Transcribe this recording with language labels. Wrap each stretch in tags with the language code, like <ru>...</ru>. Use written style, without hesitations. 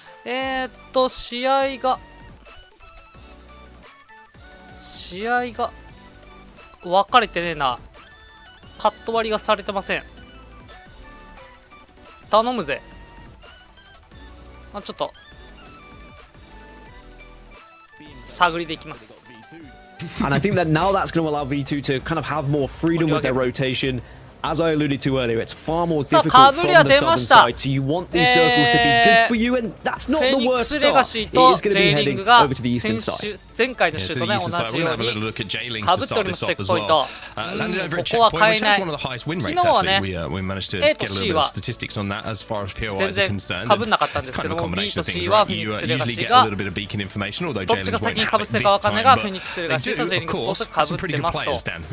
<ja>試合が分かれてねえな。カット割りがされてません。頼むぜ。ちょっと、探りでいきます。</ja> <en>And I think that now that's going to allow V2 to kind of have more freedom with their rotation. As I alluded to earlier, it's far more difficult from the southern side, so you want these circles to be good for you, and that's not the worst start. It is going to be heading over to the eastern side.</en> <ja>前回のシュートね、同じようにかぶっております。チェックポイント。ここは変えない。昨日はね、A と C は全然かぶんなかったんですけども、B と C はフェニックスレガシーがどっちが先にかぶってるか分かんないが、フェニックスレガシーとジェイリングスポーツかぶってますと。</ja>